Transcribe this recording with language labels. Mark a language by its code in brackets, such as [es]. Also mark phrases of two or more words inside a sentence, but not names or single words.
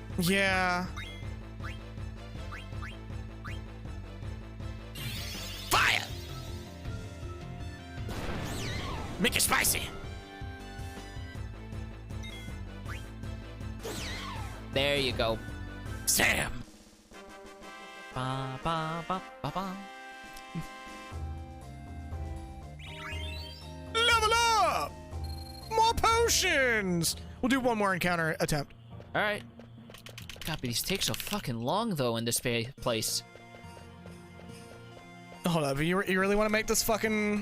[en] Yeah. Fire! Make it spicy. There you go. Sam. Ba, ba, ba, ba, ba. Level up! More potions! We'll do one more encounter attempt. All right. God, but these take so fucking long, though, in this place. Hold up, you really want to make this fucking...